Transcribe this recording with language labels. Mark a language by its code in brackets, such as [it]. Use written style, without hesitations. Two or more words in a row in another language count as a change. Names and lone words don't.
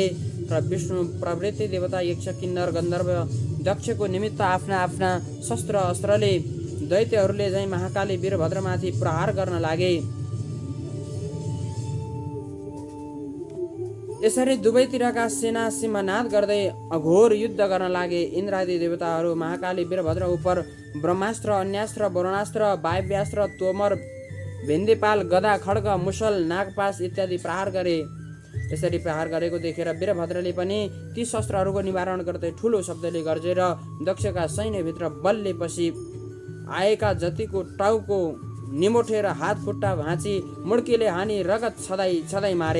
[ne] र विष्णु प्रवृत्ति देवता यक्ष किन्नर गन्धर्व दक्षको निमित्त आफ्ना आफ्ना शस्त्र अस्त्रले दैत्यहरूले झैँ महाकाली वीरभद्रमाथि प्रहार गर्न लागे। यसरी दुवैतिरका सेना सिंहनाद गर्दै अघोर युद्ध गर्न लागे। इन्द्रादि देवताहरू महाकाली वीरभद्र उपर ब्रह्मास्त्र, अन्यास्त्र, वरुणास्त्र, वायव्यास्त्र, तोमर, भेन्देपाल, गदा, खड्ग, मुसल, नागपास इत्यादि प्रहार गरे। यसरी प्रहार गरेको देखेर वीरभद्रले पनि ती शस्त्रहरूको निवारण गर्दै ठुलो शब्दले गर्जेर दक्षका सैन्यभित्र बलले पसी आएका जतिको टाउको निमोठेर हात खुट्टा भाँची मुड्कीले हानी रगत छदाई मारे।